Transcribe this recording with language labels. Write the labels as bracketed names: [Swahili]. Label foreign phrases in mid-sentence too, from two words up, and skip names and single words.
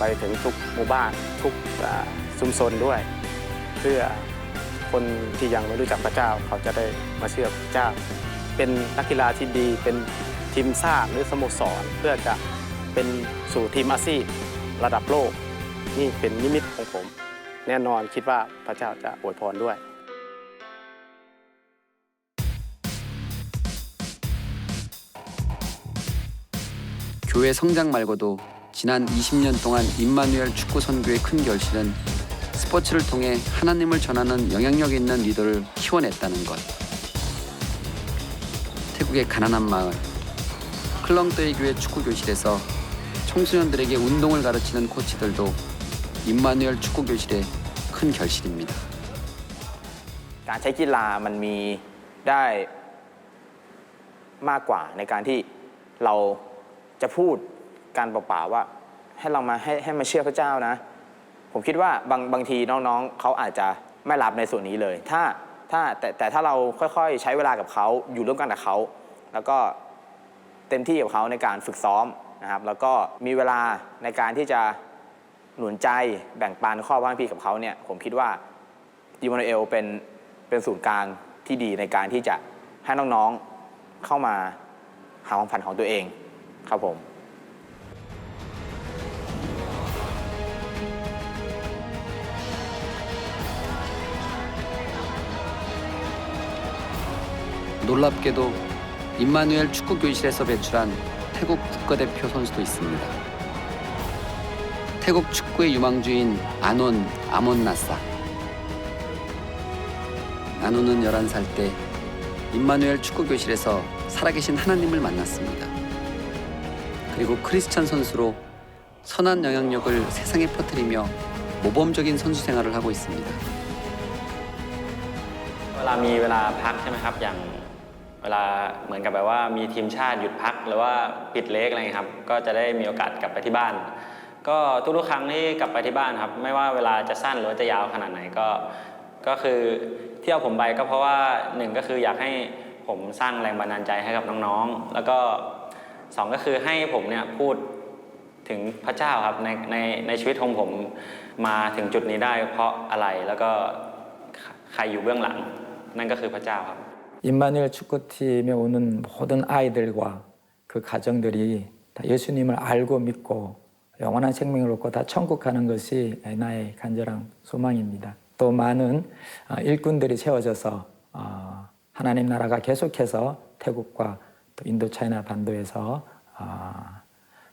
[Thai] ถึงทุกหมู่บ้านทุกชุมชนด้วยเพื่อคนที่ยังไม่รู้จักพระเจ้าเขาจะได้มาเชื่อพระเจ้าเป็นนักกีฬาที่ดีเป็นทีมชาติหรือสโมสรเพื่อจะเป็นสู่ทีมอาชีพระดับโลกนี่เป็นนิมิตของผมแน่นอนคิดว่าพระเจ้าจะอวยพรด้วย [Korean] 교회 성장 말고도 지난 20년 동안 임마누엘 축구 선교의 큰 결실은 스포츠를 통해 하나님을 전하는 영향력 있는 리더를 키워냈다는 것. 태국의 가난한 마을 클렁뜨이 교회 축구 교실에서 청소년들에게 운동을 가르치는 코치들도 임마누엘 축구 교실의 큰 결실입니다. [Thai] การใช้กีฬามันมีได้มากกว่าในการที่เราจะพูดการเปล่าๆว่าให้เรามาให้มาเชื่อพระเจ้านะผมคิดว่า บางทีน้องๆเขาอาจจะไม่รับในส่วนนี้เลยแต่ถ้าเราค่อยๆใช้เวลากับเขาอยู่ร่วมกันกับเขาแล้วก็เต็มที่กับเขาในการฝึกซ้อมนะครับแล้วก็มีเวลาในการที่จะหนุนใจแบ่งปันข้อว่างพี่กับเขาเนี่ยผมคิดว่าอิมมานูเอลเป็นศูนย์กลางที่ดีในการที่จะให้น้องๆเข้ามาหาความฝันของตัวเองครับผม [Korean] 놀랍게도 임마누엘 축구 교실에서 배출한 태국 국가대표 선수도 있습니다. 태국 축구의 유망주인 아몬나사. 아논은 11살 때 임마누엘 축구 교실에서 살아계신 하나님을 만났습니다. 그리고 크리스찬 선수로 선한 영향력을 세상에 퍼뜨리며 모범적인 선수 생활을 하고 있습니다. [Thai] เวลามีเวลาพักใช่ไหมครับอย่างเวลาเหมือนกับแบบว่ามีทีมชาติหยุดพักหรือว่าปิดเลกอะไรครับก็ จะได้มีโอกาสกลับไปที่บ้านก็ทุกๆครั้งที่กลับไปที่บ้านครับไม่ว่าเวลาจะสั้นหรือว่าจะยาวขนาดไหนก็คือที่เอาผมไปก็เพราะว่าหนึ่งก็คืออยากให้ผมสร้างแรงบันดาลใจให้กับน้องๆแล้วก็สองก็คือให้ผมเนี่ยพูดถึงพระเจ้าครับในชีวิตของผมมาถึงจุดนี้ได้เพราะอะไรแล้วก็ใครอยู่เบื้องหลังนั่นก็คือพระเจ้าครับ [Korean] 임마누엘 축구팀에 오는 모든 아이들과 그 가정들이 다 예수님을 알고 믿고 영원한 생명을 얻고 다 천국 가는 것이 나의 간절한 소망입니다. 또 많은 일꾼들이 세워져서 하나님 나라가 계속해서 태국과 또 인도차이나 반도에서